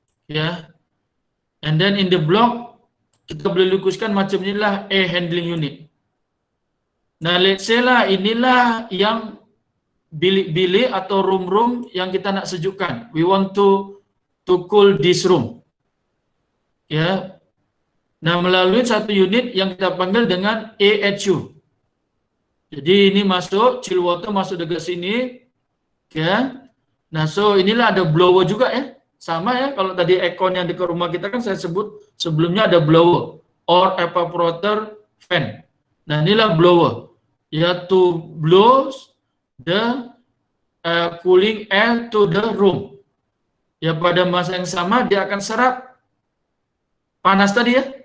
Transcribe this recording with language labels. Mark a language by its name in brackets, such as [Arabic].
[Malay] Ya. [English] And then in the block, [Malay] kita boleh lukiskan macam inilah air handling unit. Nah, [English] let's say [Malay] lah, inilah yang bilik-bilik atau room-room yang kita nak sejukkan. [English] We want to cool this room. [Malay] Ya. Nah, melalui satu unit yang kita panggil dengan AHU. Jadi ini masuk, chill water masuk dekat sini. Ya. Nah, so inilah ada blower juga ya. Sama ya, kalau tadi aircon yang dekat rumah kita kan saya sebut sebelumnya ada blower or evaporator fan. Nah, inilah blower. [English] Ya, to blow the cooling air to the room. [Malay] Ya, pada masa yang sama dia akan serap panas tadi ya.